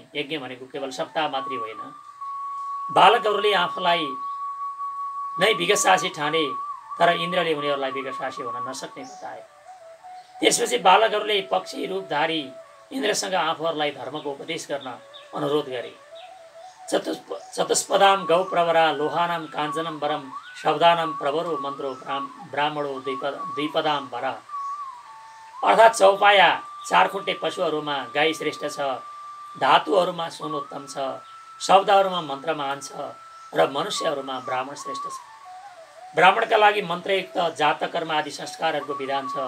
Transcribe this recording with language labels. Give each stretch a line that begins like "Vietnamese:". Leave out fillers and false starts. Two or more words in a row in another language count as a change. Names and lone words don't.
Nepali: यज्ञ भनेको केवल सप्ताह मात्रै होइन। बालकहरूले आफूलाई नै विगतशासी ठाने, तर इन्द्रले उनीहरूलाई विगतशासी हुन नसक्ने बताए। त्यसपछि बालकहरूले पक्षी रूपधारी इन्द्रसँग आफूहरूलाई धर्मको उपदेश गर्न अनुरोध गरे।
Sanskrit: चतुष्पदाम गौ प्रवरा लोहानाम काञ्चनम वरम शब्दानाम प्रवरो मन्त्रो ब्राह्मणो द्विपदाम वरा।
Nepali: अर्थात् चौपाया 4 खुट्टे पशुहरूमा गाई श्रेष्ठ छ, धातुहरूमा सुनोत्तम छ, शब्दहरूमा मन्त्र महान छ र मनुष्यहरूमा ब्राह्मण श्रेष्ठ छ। ब्राह्मणका लागि मन्त्रयुक्त जातकर्म आदि संस्कारहरूको विधान छ।